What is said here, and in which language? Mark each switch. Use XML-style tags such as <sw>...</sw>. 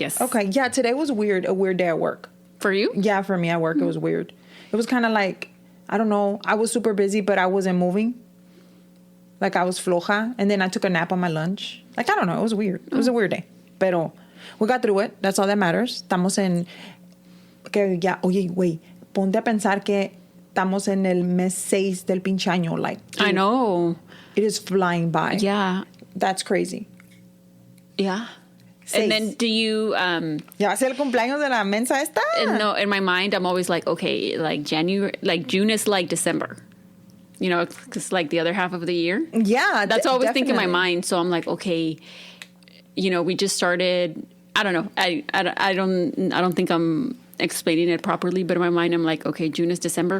<en>Yes. Okay. Yeah, today was weird. A weird day at work. For you? Yeah, for me at work, It was weird. It was kind of like, I don't know. I was super busy, but I wasn't moving. Like, I was</en> <es>floja.</es> <en>And then I took a nap on my lunch. Like, I don't know. It was weird. It was a weird day.</en> <es>Pero</es> <en>we got through it. That's all that matters.</en> <es>Estamos en... Que ya, oye, güey, ponte a pensar que estamos en el mes 6 del pinche año.</es> <en>Like, dude, I know. It is flying by. Yeah. That's crazy. Yeah.</en> <es>Seis.</es> <en>And then do you...</en> <es>¿Ya va a ser el cumpleaños de la mensa esta?</es> <en>No, in my mind, I'm always like, okay, like January, like June is like December. You know, it's like the other half of the year. Yeah, that's what I always definitely. think in my mind. So I'm like, okay, you know, we just started... I don't know. I don't think I'm explaining it properly, but in my mind, I'm like, okay, June is December.</en>